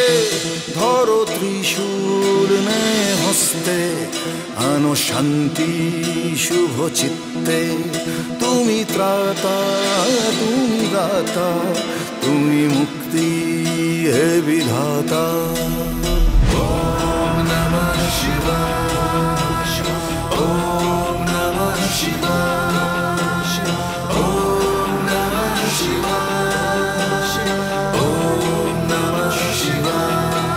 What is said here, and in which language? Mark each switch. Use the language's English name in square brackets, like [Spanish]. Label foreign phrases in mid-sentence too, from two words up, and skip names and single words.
[Bangla] ধরো ত্রিশূল নে হস্তে, আনো শান্তি শুভ চিত্তে। তুমি ত্রাতা, তুমি দাতা, তুমি মুক্তি হে বিধাতা। [Sanskrit] ওম নমঃ শিবায়, ওম নমঃ শিবায়, ওম নমঃ শিবায়, ওম নমঃ শিবায়।